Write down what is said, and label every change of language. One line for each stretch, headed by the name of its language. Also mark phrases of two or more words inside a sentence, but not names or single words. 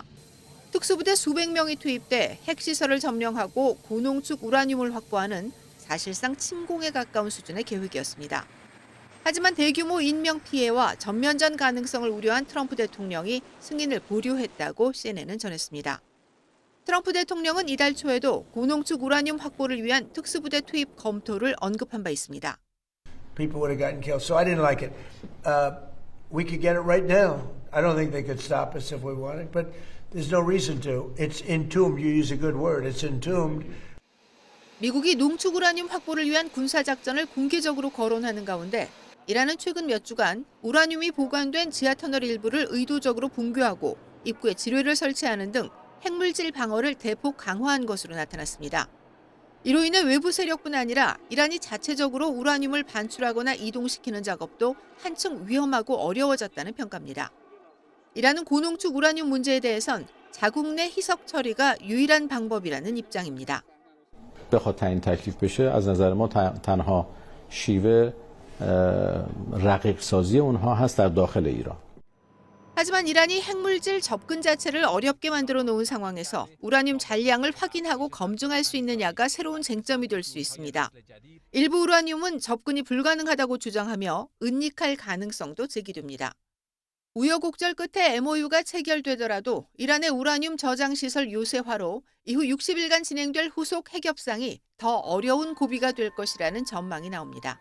Korean: 특수부대 수백 명이 투입돼 핵시설을 점령하고 고농축 우라늄을 확보하는 사실상 침공에 가까운 수준의 계획이었습니다. 하지만 대규모 인명피해와 전면전 가능성을 우려한 트럼프 대통령이 승인을 보류했다고 CNN은 전했습니다. 트럼프 대통령은 이달 초에도 고농축 우라늄 확보를 위한 특수부대 투입 검토를 언급한 바 있습니다.
English: People would have gotten killed, so I didn't like it. We could get it right now. I don't think they could stop us if we wanted, but there's no reason to. It's entombed. You use a good word. It's entombed.
Korean: 미국이 농축 우라늄 확보를 위한 군사 작전을 공개적으로 거론하는 가운데 이란은 최근 몇 주간 우라늄이 보관된 지하터널 일부를 의도적으로 붕괴하고 입구에 지뢰를 설치하는 등 핵물질 방어를 대폭 강화한 것으로 나타났습니다. 이로 인해 외부 세력뿐 아니라 이란이 자체적으로 우라늄을 반출하거나 이동시키는 작업도 한층 위험하고 어려워졌다는 평가입니다. 이란은 고농축 우라늄 문제에 대해선 자국 내 희석 처리가 유일한 방법이라는 입장입니다.
Persian: بخواد تعیین تکلیف بشه از نظر ما تنها شیوه رقیق سازی اونها هست در داخل ایران.
Korean: 하지만 이란이 핵물질 접근 자체를 어렵게 만들어 놓은 상황에서 우라늄 잔량을 확인하고 검증할 수 있느냐가 새로운 쟁점이 될 수 있습니다. 일부 우라늄은 접근이 불가능하다고 주장하며 은닉할 가능성도 제기됩니다. 우여곡절 끝에 MOU가 체결되더라도 이란의 우라늄 저장 시설 요새화로 이후 60일간 진행될 후속 핵 협상이 더 어려운 고비가 될 것이라는 전망이 나옵니다.